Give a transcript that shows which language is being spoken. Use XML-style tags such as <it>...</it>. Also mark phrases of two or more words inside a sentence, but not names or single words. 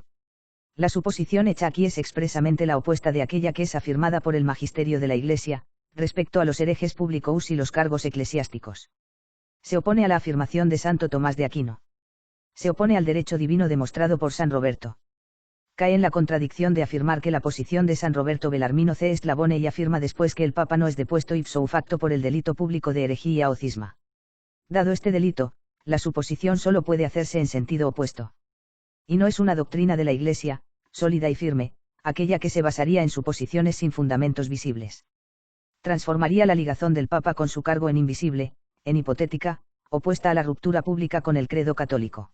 <es>La suposición hecha aquí es expresamente la opuesta de aquella que es afirmada por el magisterio de la Iglesia, respecto a los herejes públicos y los cargos eclesiásticos. Se opone a la afirmación de Santo Tomás de Aquino. Se opone al derecho divino demostrado por San Roberto. Cae en la contradicción de afirmar que la posición de San Roberto Belarmino C. Esclavone y afirma después que el Papa no es depuesto ipso facto por el delito público de herejía o cisma. Dado este delito, la suposición solo puede hacerse en sentido opuesto. Y no es una doctrina de la Iglesia, sólida y firme, aquella que se basaría en suposiciones sin fundamentos visibles. Transformaría la ligazón del Papa con su cargo en invisible, en hipotética, opuesta a la ruptura pública con el credo católico.</es>